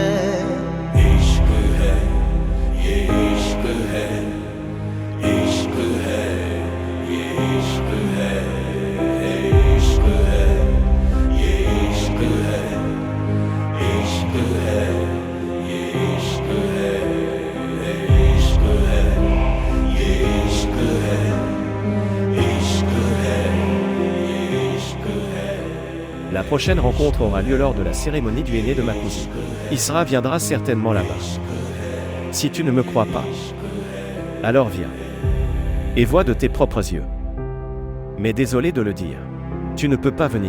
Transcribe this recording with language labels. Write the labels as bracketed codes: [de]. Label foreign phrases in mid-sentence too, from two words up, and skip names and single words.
[hi] इश्क है, ये इश्क है, इश्क है, ये इश्क है, इश्क है, ये इश्क है, इश्क है, ये इश्क है, इश्क है, ये इश्क है, इश्क है, ये इश्क है। [fr] La prochaine rencontre aura lieu lors de la cérémonie du aîné de ma cousine. Isra viendra certainement là-bas. Si tu ne me crois pas, alors viens. Et vois de tes propres yeux. Mais désolé de le dire, tu ne peux pas venir.